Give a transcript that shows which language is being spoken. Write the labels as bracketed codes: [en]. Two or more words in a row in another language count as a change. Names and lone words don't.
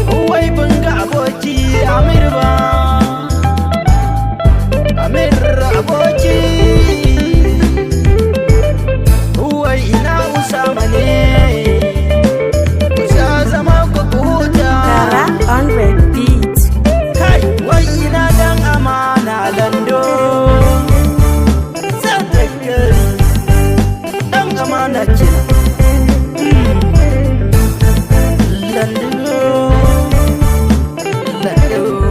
[ha] Wai ban ga aboki Amir ba. Amir aboki. Wai ina Usama ne. Ku sha zama ku huta. [en] Gara on the beat. [ha] Kai, wai ina dan amana Lando. Sadaka. Dan amana kenan. Mm. Lando. Lando.